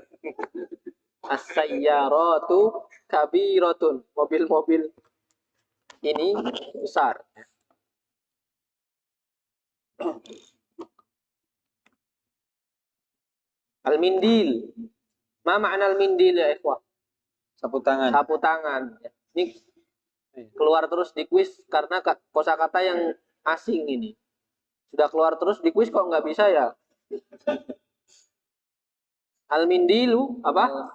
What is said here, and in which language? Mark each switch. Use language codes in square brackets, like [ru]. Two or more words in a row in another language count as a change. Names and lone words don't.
[ar] السيارة كبيرة. [id] Mobil-mobil ini besar. Al-mindil. [ar] ما معنى المنديل يا إخوة? [id] Sapu tangan. Sapu tangan. Ini keluar terus di kuis karena kosakata yang asing ini. Sudah keluar terus di kuis kok nggak bisa ya? Al-mindilu apa?